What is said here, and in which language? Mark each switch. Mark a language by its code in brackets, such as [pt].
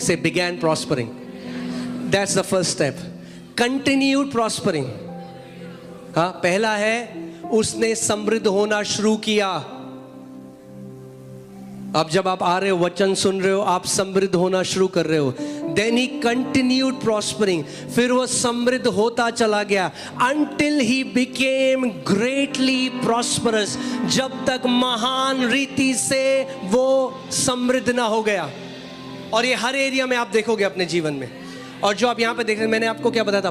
[en] Say began prospering. That's the first step. Continued prospering. [hi] हाँ, पहला है उसने समृद्ध होना शुरू किया। अब जब आप आ रहे हो, वचन सुन रहे हो, आप समृद्ध होना शुरू कर रहे हो। [en] Then he continued prospering. [hi] फिर वो समृद्ध होता चला गया [en] until he became greatly prosperous. [hi] जब तक महान रीति से वो समृद्ध ना हो गया। और ये हर एरिया में आप देखोगे अपने जीवन में। और जो आप यहाँ पे देख रहे हैं, मैंने आपको क्या बताया था?